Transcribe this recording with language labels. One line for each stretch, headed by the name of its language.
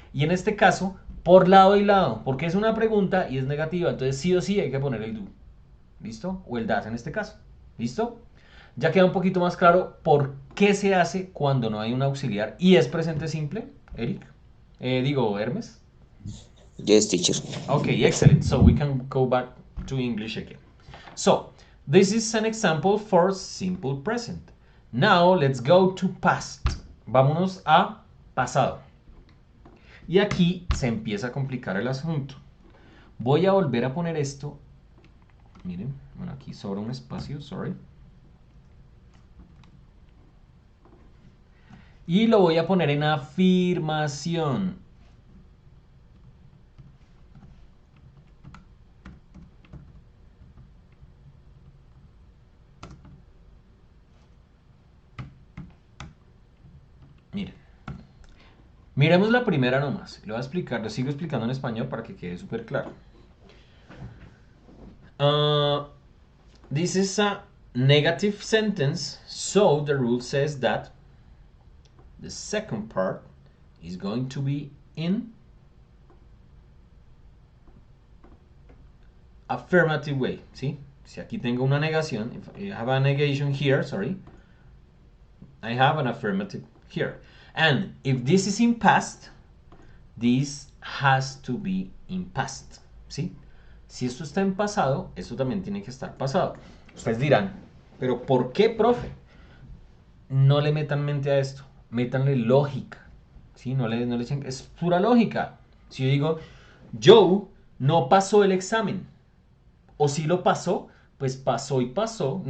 Spanish: Y en este caso, por lado y lado, porque es una pregunta y es negativa. Entonces, sí o sí hay que poner el do. ¿Listo? O el that en este caso. ¿Listo? Ya queda un poquito más claro por qué se hace cuando no hay un auxiliar y es presente simple, Eric. Hermes.
English: Yes, teacher. Okay, excellent. So we can go back to English again. So, this is an example for simple present. Now, let's go to past.
Spanish: Vámonos a pasado. Y aquí se empieza a complicar el asunto. Voy a volver a poner esto. Miren, bueno, aquí sobra un espacio, sorry. Y lo voy a poner en afirmación. Miren. Miremos la primera nomás. Lo voy a explicar, lo sigo explicando en español para que quede súper claro.
English: This is a negative sentence, so the rule says that the second part is going to be in affirmative way, ¿sí?
Spanish: Si aquí tengo una negación,
English: if I have a negation here, sorry, I have an affirmative here. And if this is in past, this has to be in past, ¿sí?
Spanish: Si esto está en pasado, esto también tiene que estar pasado. Ustedes dirán, ¿pero por qué, profe? No le metan mente a esto, métanle lógica, ¿sí? No le echen, es pura lógica. Si yo digo, Joe no pasó el examen, o si lo pasó, pues pasó y pasó.